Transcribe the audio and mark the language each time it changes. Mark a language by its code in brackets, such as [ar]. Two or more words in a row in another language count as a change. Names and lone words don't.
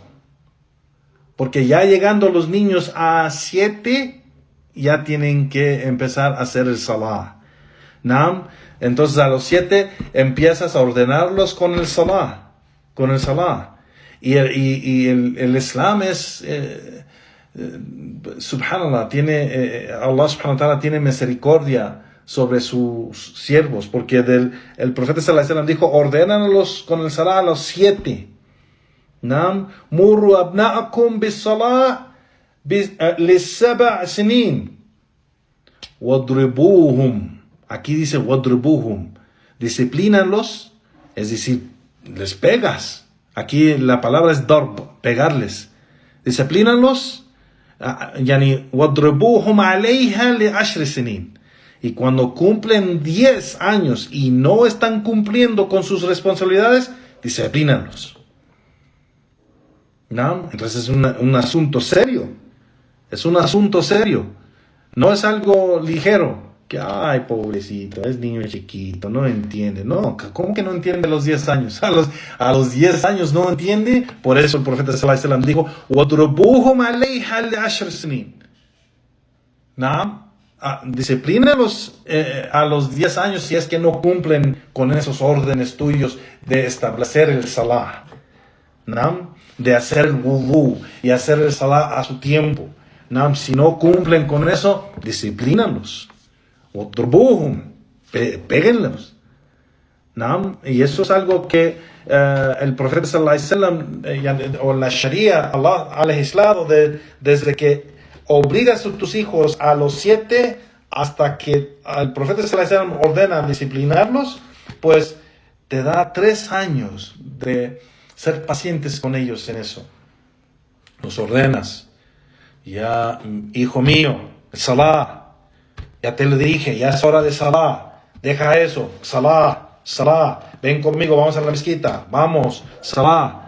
[es] Porque ya llegando los niños a 7, ya tienen que empezar a hacer el salah. ¿No? Entonces a los 7 empiezas a ordenarlos con el salah. Y el Islam es, subhanallah, [ar] الله سبحانه وتعالى [es] tiene misericordia sobre sus siervos, porque el profeta [ar] صلى الله عليه وسلم [es] dijo, ordénalos con el salah a los 7. [ar] نعم مروا أبناءكم بالصلاة لسبع سنين واضربوهم. [es] Aquí dice wadribuhum, disciplínalos, es decir, les pegas. Aquí la palabra es darb, pegarles. Disciplínalos, [ar] واضربوهم عليها لعشر سنين. [es] Y cuando cumplen 10 años y no están cumpliendo con sus responsabilidades, disciplínalos. ¿No? Entonces es un asunto serio. Es un asunto serio. No es algo ligero. Que, ay, pobrecito, es niño chiquito, no entiende. No, ¿cómo que no entiende a los 10 años? A los 10 años no entiende. Por eso el profeta [ar] صلى الله عليه وسلم [es] dijo, [ar] وَضْرُبُوهُمْ عَلَيْهَا لِعَشْرِ سِنِينَ. [es] ¿No? Disciplínalos a los 10 años si es que no cumplen con esos órdenes tuyos de establecer el salah, ¿no? De hacer el wudú y hacer el salah a su tiempo, ¿no? Si no cumplen con eso, disciplínalos. Péguenlos. ¿no? Y eso es algo que el profeta [ar] صلى الله عليه وسلم [es] o la Sharia, Allah ha legislado desde que obligas a tus hijos a los 7 hasta que el profeta [ar] صلى الله عليه وسلم [es] ordena disciplinarlos, pues te da 3 años de ser pacientes con ellos en eso. Los ordenas. Ya, hijo mío, Salah, ya te lo dije, ya es hora de Salah. Deja eso, Salah, ven conmigo, vamos a la mezquita, vamos, Salah.